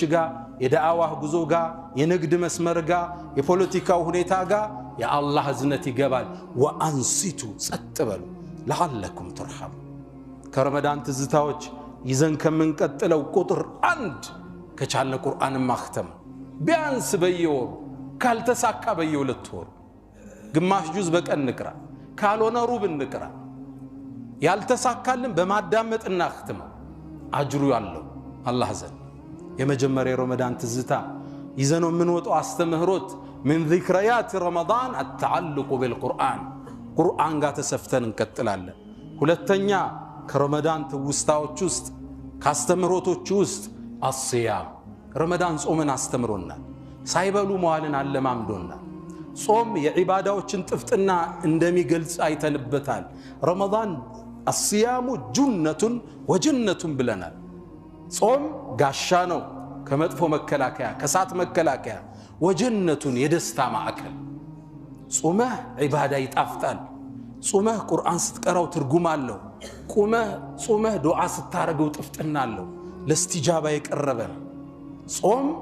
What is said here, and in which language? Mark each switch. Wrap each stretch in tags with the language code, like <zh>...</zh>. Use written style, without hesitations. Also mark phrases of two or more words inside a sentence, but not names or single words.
<am>ጋር የዳዕዋህ ጉዞ ጋር የንግድ መስመር ጋር የፖለቲካው ሁኔታ ጋር የአላህ እዝነት ይገባል ወአንሲቱ ጸጥ በሉ</am> <ar>لعلكم ترحمون</ar> <am>ከረመዳን ትዝታዎች ይዘን ከምንቀጥለው ቁጥር 1 ከቻለ ቁርአንን ማختም ቢያንስ በየወሩ ካልተሳካ በየሁለት ወሩ ግማሽ ጁዝ በቀን ንቅራ ካልሆነ ሩብ ንቅራ ያልተሳካልን በማዳመጥ እናختም አጅሩ ያለው አላህ ዘንድ የመጀመሪያ ረመዳን ትዝታ ይዘነው የምንወጣው አስተምህሮት</am> <ar>من ذكريات رمضان التعلق</ar> <am>بالقرآن ቁርአን ጋር ተሰፍተን እንቀጥላለን ሁለተኛ ከረመዳን ትውስታዎች ውስጥ ካስተምህሮቶች ውስጥ الصيام ረመዳን ጾምን አስተምሮናል ሳይበሉ መዋልን አለማምዶናል ጾም የዒባዳዎችን ጥፍጥና እንደሚገልጽ አይተንበታል ረመዳን</am> <ar>الصيام جنة وجنة</ar> <am>ብለናል ጾም ጋሻ ነው ከመጥፎ መከላከያ ከሳት መከላከያ ወጀነቱን የደስታ ማዕከል ጾመህ ዒባዳ ይጣፍጣል ጾመህ ቁርአን ስትቀራው ትርጉም አለው ጾመህ ዱዓ ስታረገው ጥፍጥና አለው ለስቲጃባ የቀረበ ጾም</am>